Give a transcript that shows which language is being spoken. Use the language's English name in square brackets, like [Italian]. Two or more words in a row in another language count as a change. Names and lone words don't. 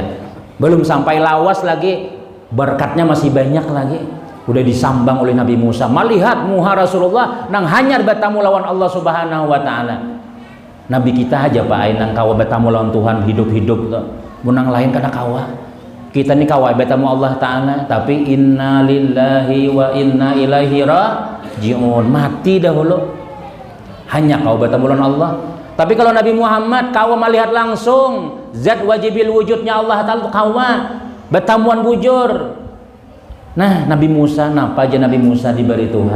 [Banjar] Belum sampai lawas lagi, berkatnya masih banyak lagi. Udah disambang oleh Nabi Musa, melihat muha Rasulullah nang hanyar bertamu lawan Allah [Arabic] سبحانه وتعالى. [Banjar] Nabi kita aja Pak nang kawa bertamu lawan Tuhan hidup-hidup tuh. Munang lain kada kawa. Kita ini kawa bertamu Allah taala, tapi [Arabic] إنا لله وإنا إليه راجعون. [Banjar] Mati dahulu. Hanya kawa bertamu lawan Allah. Tapi kalau Nabi Muhammad kawa melihat langsung zat wajibil wujudnya Allah taala kawa bertamuan bujur. Nah, Nabi Musa, napa aja Nabi Musa diberi Tuhan?